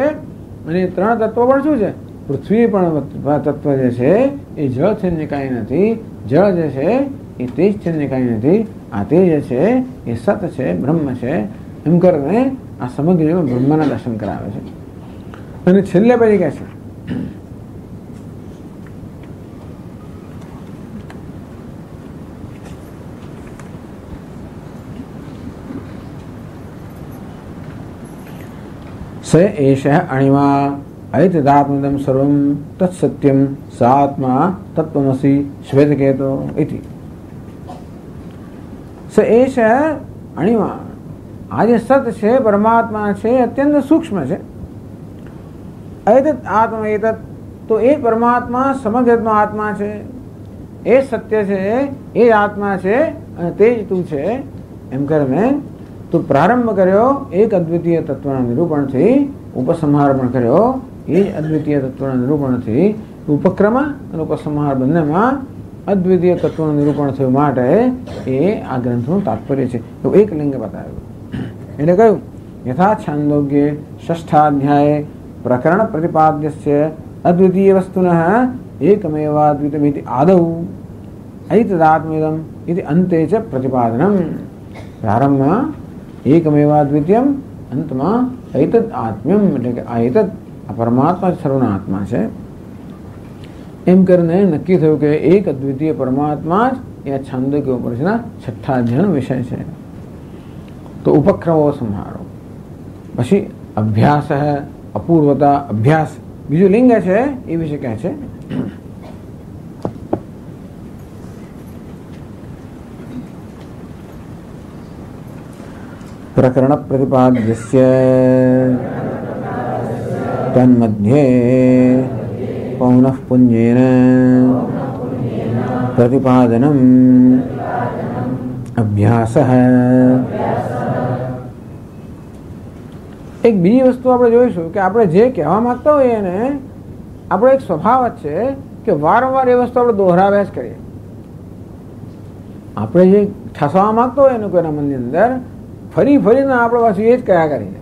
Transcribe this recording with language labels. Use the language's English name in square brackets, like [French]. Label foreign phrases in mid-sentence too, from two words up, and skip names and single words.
[Gujarati] અને એ ત્રણ તત્વો પણ શું છે? પૃથ્વી પણ તત્વ જે છે એ જળ છે ને કાંઈ નથી, જળ જે છે એ તેજ છે ને કાંઈ નથી, આ તેજ જે છે એ સત છે, બ્રહ્મ છે. એમ કરીને આ સમગ્ર બ્રહ્મના દર્શન કરાવે છે. અને છેલ્લે પછી કહે છે [Sanskrit] स एषः अणिमा ऐतदात्मदं सर्वं तत्सत्यं सात्मा तत्त्वमसि श्वेतकेतो इति. स एषः अणिमा, [Gujarati] આ જે સત છે પરમાત્મા છે અત્યંત સૂક્ષ્મ છે. એતદ આત્મા એતદ, તો એ પરમાત્મા સમગ્રનો આત્મા છે, એ સત્ય છે, એ આત્મા છે અને તે જ તું છે. એમ કરીને તું પ્રારંભ કર્યો એક અદ્વિતીય તત્વના નિરૂપણથી, ઉપસંહાર પણ કર્યો એ જ અદ્વિતીય તત્વના નિરૂપણથી. ઉપક્રમ અને ઉપસંહાર બંનેમાં અદ્વિતીય તત્વનું નિરૂપણ થયું માટે એ આ ગ્રંથનું તાત્પર્ય છે. એવું એક લિંગ બતાવ્યું. એટલે કહ્યું [Sanskrit] યથા છાંદોગ્ય ષષ્ઠાધ્યાય પ્રકરણ પ્રતિપાદ્યસ્ય અદ્વિતીય વસ્તુનઃ એકમેવાદ્વિતમિતિ આદૌ ऐतदात्मेदम इति अंते च प्रतिपादनम. [Gujarati] प्रारंभમાં એકમેવાદ્વિતીયમ, અંતમાં [Sanskrit] ऐतद आत्म्यम [Gujarati] એટલે કે આ ऐतद આ પરમાત્મા સર્વના આત્મા છે. એમ કરીને નક્કી થયું કે એક અદ્વિતીય પરમાત્મા જ એ છાંદોગ્ય ઉપનિષદના છઠ્ઠા અધ્યાયનો વિષય છે. તો ઉપક્રમો સંહારો, પછી અભ્યાસ, અપૂર્વતા, અભ્યાસ, બીજું લિંગ છે એ વિશે કહે છે. [Sanskrit] प्रकरण प्रतिपाद्यस्य तन्मध्ये पौनः पुंजेन प्रतिपादनम् अभ्यासः. [Gujarati] એક બીજી વસ્તુ આપણે જોઈશું કે આપણે જે કહેવા માંગતા હોઈએ એને આપણો એક સ્વભાવ જ છે કે વારંવાર એ વસ્તુ આપણે દોહરાવ્યા જ કરીએ. આપણે જે ઠસવા માંગતો હોય ને કોઈના મનની અંદર ફરી ફરીને આપણે પાછું એ જ કયા કરીએ.